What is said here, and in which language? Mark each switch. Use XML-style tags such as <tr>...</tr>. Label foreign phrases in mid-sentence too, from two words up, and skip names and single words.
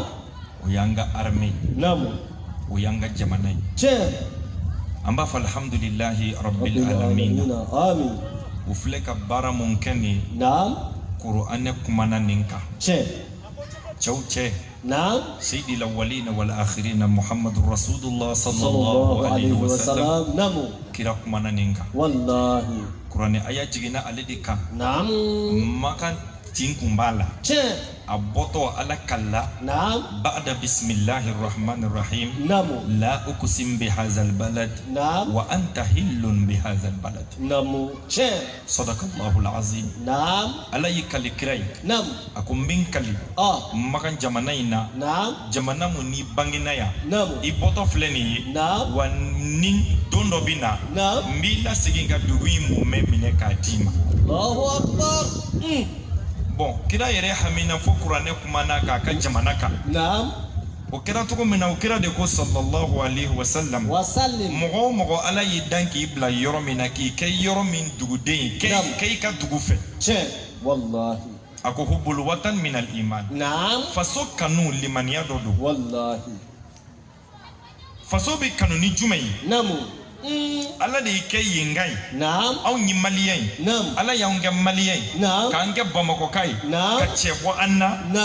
<bm>o y'an ka armée Naamu o y'an ka jamana ye Tiɲɛ an b'a fɔ</bm> <ar>الحمد لله رب العالمين</ar> <bm>Amin o filɛ ka baara mun kɛ nin Naam Kuranɛ kumana nin kan Tiɲɛ cɛw cɛ Naam</bm> <ar>سيد الأولين والآخرين محمد رسول الله صلى الله عليه وسلم</ar> <bm>Namu kira kumana ninka Wallahi Qur'ani aya jigina ale de kan Naam maka tin kumbala Tiɲɛ a bɔtɔ ala kalla Naam</bm> <ar>بعد بسم الله الرحمن الرحيم</ar> <bm>Namu</bm> <ar>لا أقسم بهذا البلد</ar> <bm>Naam</bm> <ar>وأنت حل بهذا البلد</ar> <bm>Namu Tiɲɛ</bm> <ar>صدق الله العظيم</ar> <bm>Naam ala yi kali kirai Naam akun bin kali maka jamana ina Naam jamana mun ni bangina ya Namu i bɔtɔ filɛ nin ye Naam wa ni don dɔ bɛ na Naam n b'i lasegin ka dugu in mɔmɛ minɛ k'a d'i ma</bm> <ar>الله أكبر</ar> <bm>bon kira yɛrɛ hamina fo kuranɛ kumana k'a ka jamana kan Naam o kɛra cogo min na o kira de ko</bm> <ar>صلى الله عليه وسلم</ar> <bm>Wasallim mɔgɔ o mɔgɔ ala y'i dan k'i bila yɔrɔ min na k'i kɛ yɔrɔ min duguden ye kɛ i ka dugu fɛ Tiɲɛ Wallahi a ko</bm> <ar>حب الوطن من الإيمان</ar> <bm>Naam faso kanu limaniya dɔ don Wallahi faso bɛ kanu ni jumɛn ye Namu ala de y'i kɛ yenga ye Naam anw ye maliyɛn ye Naam ala y'anw kɛ maliyɛn ye Naam k'an kɛ bamakɔka ye Naam ka cɛ bɔ an na Naam</bm>